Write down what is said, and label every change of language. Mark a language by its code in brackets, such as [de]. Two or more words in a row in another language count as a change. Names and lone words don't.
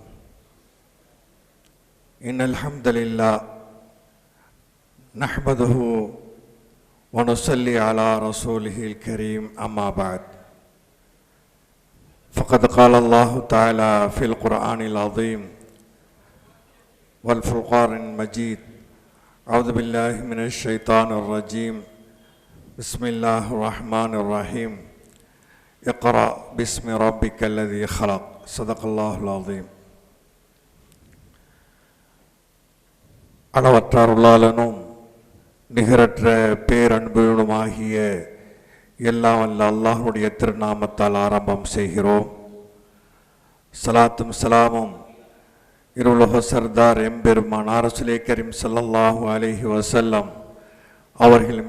[ar] إن الحمد لله نحمده ونصلي على رسوله الكريم أما بعد فقد قال الله تعالى في القرآن العظيم والفرقان المجيد أعوذ بالله من الشيطان الرجيم بسم الله الرحمن الرحيم اقرأ باسم ربك الذي خلق صدق الله العظيم. [ta] அளவற்ற அருளாளனும் நிகரற்ற பேரன்புடனுமாகிய எல்லாம் வல்ல அல்லாஹ்வுடைய திருநாமத்தால் ஆரம்பம் செய்கிறோம். சலாத்தும் சலாமும் இருளுலக சர்தார் எம்பெருமானார் ரசூலே கரீம் [ar] صلى الله عليه وسلم [ta] அவர்கள்